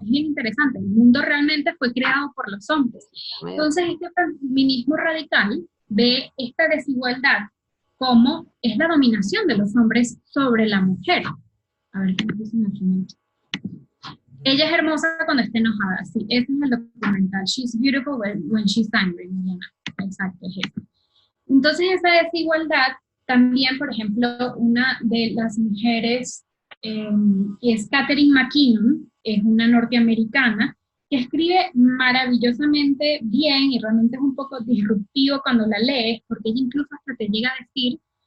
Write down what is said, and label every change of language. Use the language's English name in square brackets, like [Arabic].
[Spanish] Es bien interesante. El mundo realmente fue creado por los hombres. Entonces, este feminismo radical ve esta desigualdad cómo es la dominación de los hombres sobre la mujer. A ver qué nos dicen aquí en el chat. Ella es hermosa cuando está enojada, sí, ese es el documental. [English] She's beautiful when she's angry, Mariana. [Spanish] Exacto, es eso. Entonces esa desigualdad también, por ejemplo, una de las mujeres es Catherine McKinnon, es una norteamericana, que escribe maravillosamente bien y realmente es un poco disruptivo cuando la lees, porque ella incluso hasta te llega a decir